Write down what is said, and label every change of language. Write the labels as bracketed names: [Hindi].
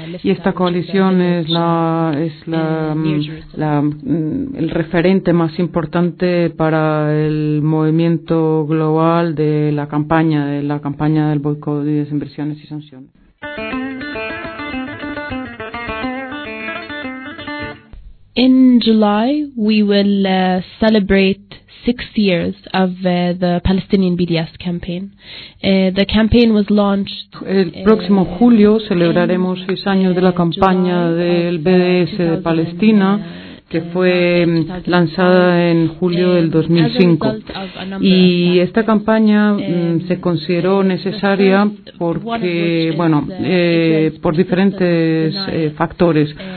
[Spanish] Y esta coalición es el referente más importante para el movimiento global de la campaña del boicot y desinversiones y sanciones. [English] In July we will celebrate 6 years of the Palestinian BDS campaign. The campaign was launched. [Spanish] El próximo julio celebraremos 6 años de la campaña del BDS de Palestina, que fue lanzada en julio del 2005. Y esta campaña se consideró necesaria porque, bueno, por diferentes factores.